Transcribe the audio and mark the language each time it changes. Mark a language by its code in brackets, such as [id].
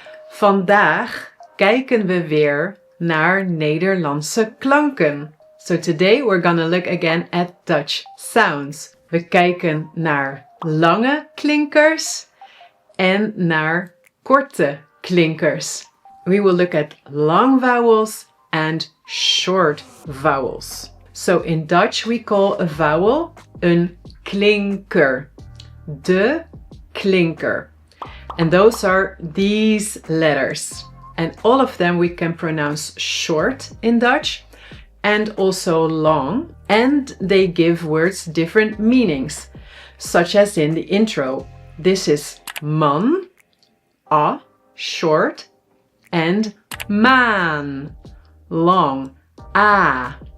[nl] Vandaag kijken we weer naar Nederlandse klanken. [en] So today we're gonna look again at Dutch sounds. [nl] We kijken naar lange klinkers en naar korte klinkers. [en] We will look at long vowels and short vowels. So in Dutch we call a vowel [nl] een klinker. De klinker. [en] And those are these letters. And all of them we can pronounce short in Dutch and also long. And they give words different meanings, such as in the intro. This is man, a, short, and maan, long, a.